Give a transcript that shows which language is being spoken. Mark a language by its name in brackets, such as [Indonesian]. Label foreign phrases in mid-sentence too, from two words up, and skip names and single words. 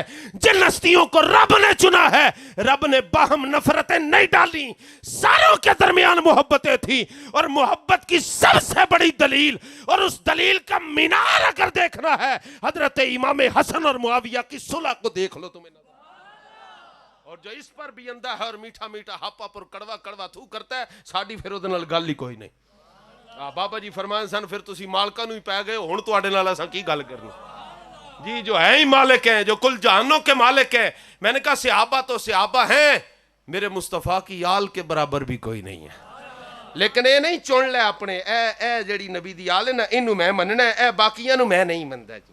[Urdu] جن ہستیوں کو رب نے چنا ہے, رب نے باہم نفرتیں نہیں ڈالی, ساروں کے درمیان محبتیں تھی. اور محبت کی سب سے بڑی دلیل, اور اس دلیل کا مینار اگر دیکھنا ہے, حضرت امام حسن اور معاویہ کی صلح کو دیکھ لو تمہیں نظر. اور جو اس پر بھی اندہ ہے اور میٹھا میٹھا ہاپا پر کڑوا کڑوا تھو کرتا ہے, [Punjabi] ساڑی پھر ادھے نال گل ہی کوئی نہیں. بابا جی فرمائیں سن پھر تسی مالکاں نو ہی پہ گئے, ہن تواڈے نال اساں کی گل کرنی جی, جو ہیں ہی مالک ہیں, [Urdu] جو کل جہانوں کے مالک ہیں. میں نے کہا صحابہ تو صحابہ ہیں, میرے مصطفیٰ کی آل کے برابر بھی کوئی نہیں ہے. [Punjabi] لیکن اے نہیں چن لے اپنے اے جڑی نبی دی آل ہے نا اینو میں مننا ہے, اے باقیاں نو میں نہیں مندا جی.